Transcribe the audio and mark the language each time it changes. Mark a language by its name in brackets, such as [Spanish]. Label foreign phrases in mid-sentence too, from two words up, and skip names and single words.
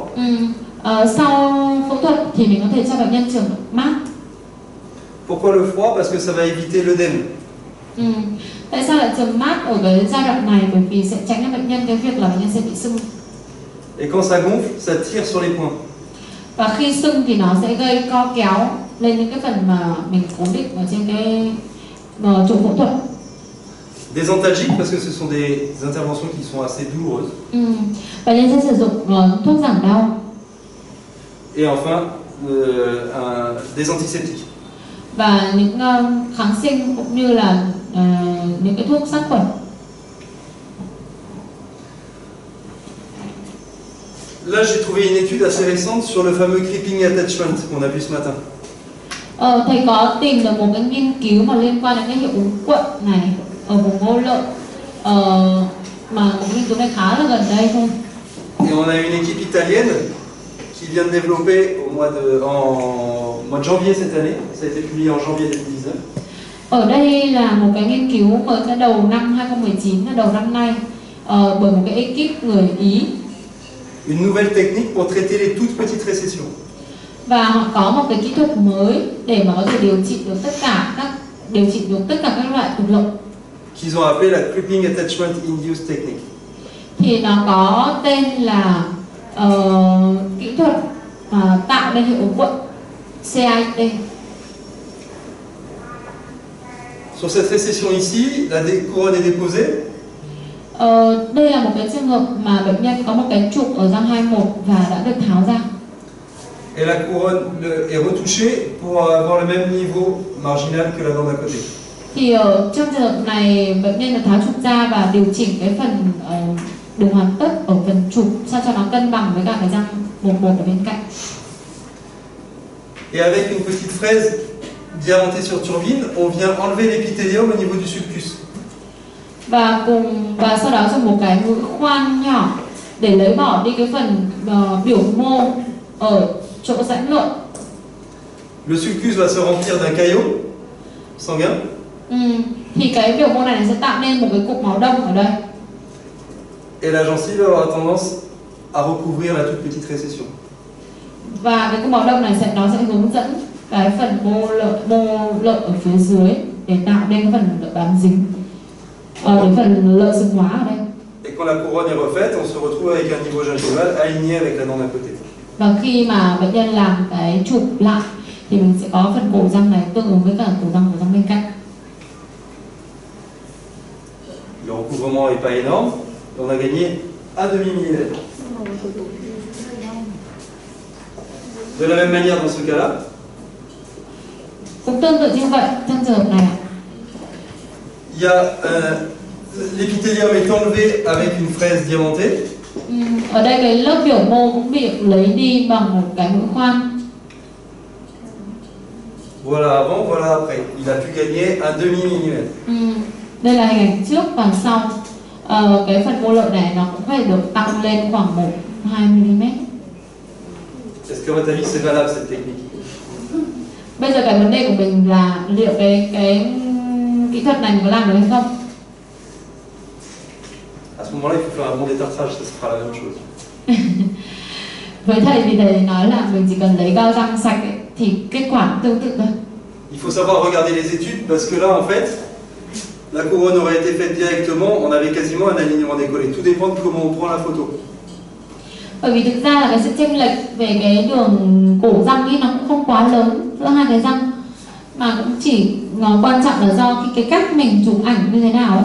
[Vietnamese] Sau phẫu thuật thì mình có thể cho bệnh nhân trường mát. [French] Pourquoi le froid? Parce que ça va éviter l'œdème. [Vietnamese] Tại sao lại trường mát ở cái giai đoạn này? Bởi vì sẽ tránh cho bệnh nhân cái việc là bệnh nhân sẽ bị sưng. [French] Et quand ça gonfle, ça tire sur les points. [Vietnamese] Và khi sưng thì nó sẽ gây co kéo lên những cái phần mà mình cố định ở trên cái chỗ phẫu thuật. [French] Désantalgique parce que ce sont des interventions qui sont assez douloureuses. [Vietnamese] Bệnh nhân sẽ sử dụng thuốc giảm đau. [French] Et enfin, des antiseptiques. [Vietnamese] Và những kháng sinh cũng như là những cái thuốc sát khuẩn. [French] Là, j'ai trouvé une étude assez récente sur le fameux [English] creeping attachment [French] qu'on a vu ce matin. [Vietnamese] Thầy có tìm được một cái nghiên cứu mà liên quan đến cái hiệu ứng cuộn này ở vùng mô lợi, mà một nghiên cứu này khá là gần đây thôi. [French] Et on a une équipe italienne qui vient de développer en mois de janvier cette année. Ça a été publié en janvier 2019. [Vietnamese] Ở đây là một cái nghiên cứu mới cái đầu năm 2019, là đầu năm nay, bởi một cái ekip người Ý. [French] Une nouvelle technique pour traiter les toutes petites récessions. [Vietnamese] Và họ có một cái kỹ thuật mới để mà có thể điều trị được tất cả các loại tụt lậu. [French] Qu'ils ont appelé la [English] creeping attachment induced technique. [Vietnamese] Thì nó có tên là kỹ thuật tạo nên hiệu ứng cuộn, CIT. [French] Sur cette récession ici, la couronne est déposée. [Vietnamese] Đây là một cái trường hợp mà bệnh nhân có một cái trục ở răng 21 và đã được tháo ra. [French] Et la couronne est retouchée pour avoir le même niveau marginal que la dent d'à côté. [Vietnamese] Thì trong trường hợp này bệnh nhân được tháo trục ra và điều chỉnh cái phần đường hoàn tất ở phần trục sao cho nó cân bằng với cả cái răng 11 ở bên cạnh. [French] Et avec une petite fraise diamantée sur turbine, on vient enlever l'épithélium au niveau du sulcus. [Vietnamese] Và sau đó dùng một cái mũi khoan nhỏ để lấy bỏ đi cái phần biểu mô ở chỗ rãnh lợi. [French] Le sulcus va se remplir d'un caillot sanguin. [Vietnamese] Thì cái biểu mô này sẽ tạo nên một cái cục máu đông ở đây. [French] Et la gencive va avoir tendance à recouvrir la toute petite récession. [Vietnamese] Và cái cục máu đông này nó sẽ hướng dẫn cái phần mô lợi ở phía dưới để tạo nên cái phần lợi bám dính, cái phần lợi xương hóa ở đây. [French] Et quand la couronne est refaite, on se retrouve avec un niveau gingival aligné avec la dent d'à côté. [Vietnamese] Và khi mà bệnh nhân làm cái chụp lại thì mình sẽ có phần cổ răng này tương ứng với cả cổ răng bên cạnh. [French] Le recouvrement n'est pas énorme, on a gagné un demi-millimètre. De la même manière dans ce cas-là, [Vietnamese] cũng tương tự như vậy trong trường hợp này. [French] il y a l'épithélium est enlevé avec une fraise diamantée. [Vietnamese] Ở đây cái lớp biểu mô cũng bị lấy đi bằng một cái mũi khoan. [French] Voilà avant, voilà après. Il a pu gagner un demi-millimètre. [Vietnamese] Đây là hình ảnh trước và sau. Cái phần mô lợi này nó cũng phải được tăng lên khoảng 1-2 mm. [French] Est-ce que à votre avis c'est valable cette technique? [Vietnamese] Bây giờ cái vấn đề của mình là liệu cái kỹ thuật này mình có làm được hay không? [French] À ce moment-là, il faut faire un bon détartrage, ça sera la même chose. [Vietnamese] Với thầy thì thầy nói là mình chỉ cần lấy gao răng sạch ấy, thì kết quả tương tự thôi. [French] Il faut savoir regarder les études parce que là, en fait, la couronne aurait été faite directement, on avait quasiment un alignement décollé. Tout dépend de comment on prend la photo. [Vietnamese] Bởi vì thực ra là cái sự chênh lệch về cái đường cổ răng ấy nó cũng không quá lớn giữa hai cái răng, mà cũng chỉ quan trọng là do cái cách mình chụp ảnh như thế nào.